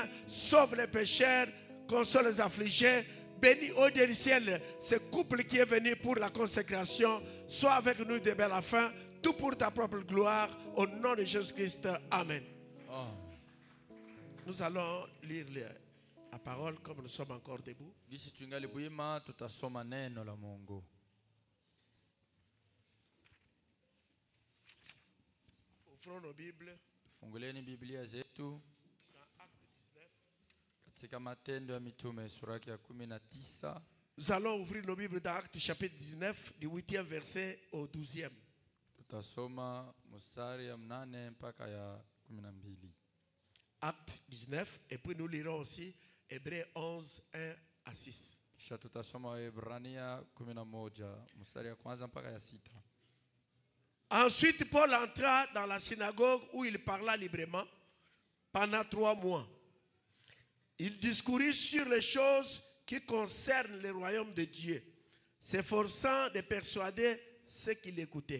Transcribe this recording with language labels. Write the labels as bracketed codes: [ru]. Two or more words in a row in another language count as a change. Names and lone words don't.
[fr] Sauve les pécheurs. Console les affligés. Bénis, oh Dieu du ciel, ce couple qui est venu pour la consécration. Sois avec nous de belle à la fin. Tout pour ta propre gloire. Au nom de Jésus-Christ. Amen. Amen. Nous allons lire la parole comme nous sommes encore debout. [sw] Gisi tungali bwima tutasoma neno la Mungu. [fr] Ouvrons nos Bibles. [sw] Funguleni Biblia zetu katika Matendo ya Mitume sura ya 19. [fr] Nous allons ouvrir nos Bibles dans Actes chapitre 19, du 8e verset au 12e. [sw] Tutasoma mstari ya 8 mpaka ya 12. [fr] Actes 19, et puis nous lirons aussi Hébreux 11, 1 à 6. [sw] Kisha tutasoma Waebrania 11 mstari ya kwanza mpaka ya 6. [fr] Ensuite, Paul entra dans la synagogue où il parla librement pendant 3 mois. Il discourit sur les choses qui concernent le royaume de Dieu, s'efforçant de persuader ceux qui l'écoutaient.